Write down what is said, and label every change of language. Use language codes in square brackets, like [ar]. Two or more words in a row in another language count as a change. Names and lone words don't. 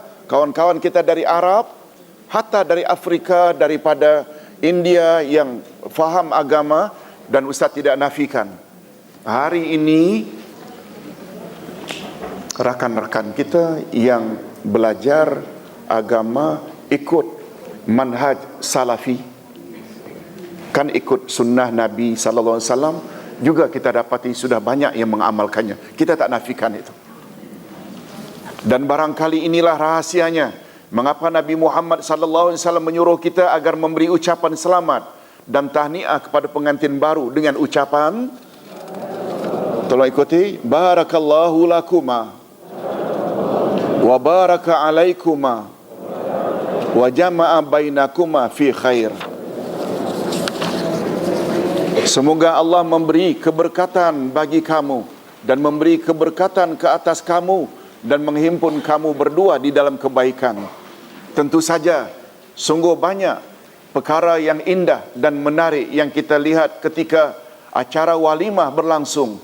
[ms] Kawan-kawan kita dari Arab, hatta dari Afrika, daripada India yang faham agama, dan Ustaz tidak nafikan. Hari ini rakan-rakan kita yang belajar agama ikut manhaj salafi, kan ikut sunnah Nabi [ar] صلى الله عليه وسلم, [ms] juga kita dapati sudah banyak yang mengamalkannya. Kita tak nafikan itu. Dan barangkali inilah rahasianya mengapa Nabi Muhammad [ar] صلى الله عليه وسلم [ms] menyuruh kita agar memberi ucapan selamat dan tahniah kepada pengantin baru dengan ucapan, tolong ikuti, [ar] بارك الله لكما وبارك عليكما وجمع بينكما في خير. [ms] Semoga Allah memberi keberkatan bagi kamu dan memberi keberkatan ke atas kamu dan menghimpun kamu berdua di dalam kebaikan. Tentu saja sungguh banyak perkara yang indah dan menarik yang kita lihat ketika acara walimah berlangsung.